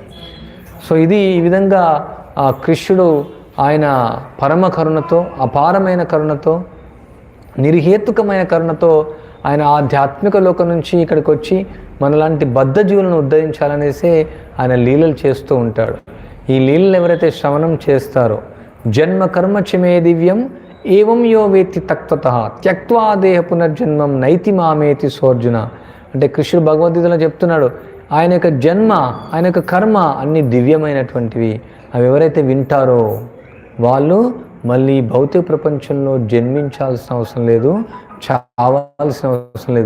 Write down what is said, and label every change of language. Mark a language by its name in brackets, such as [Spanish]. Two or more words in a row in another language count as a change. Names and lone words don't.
[Telugu] సో ఇది ఈ విధంగా కృష్ణుడు ఆయన పరమ కరుణతో, అపారమైన కరుణతో, నిర్హేతుకమైన కరుణతో ఆయన ఆధ్యాత్మిక లోకం నుంచి ఇక్కడికి వచ్చి మనలాంటి బద్ధజీవులను ఉద్ధరించాలనేసి ఆయన లీలలు చేస్తూ ఉంటాడు. ఈ లీలలు ఎవరైతే శ్రవణం చేస్తారో, [Sanskrit] జన్మ కర్మ చమే దివ్యం ఏవం యో వేత్తి తత్వతః త్యక్త్వా దేహ పునర్జన్మం నైతి మామేతి సోర్జున. [Telugu] అంటే కృష్ణుడు భగవద్గీతలో చెప్తున్నాడు, ఆయన యొక్క జన్మ, ఆయన యొక్క కర్మ అన్నీ దివ్యమైనటువంటివి. అవి ఎవరైతే వింటారో వాళ్ళు మళ్ళీ భౌతిక ప్రపంచంలో జన్మించాల్సిన అవసరం లేదు, చావాల్సిన అవసరం లేదు.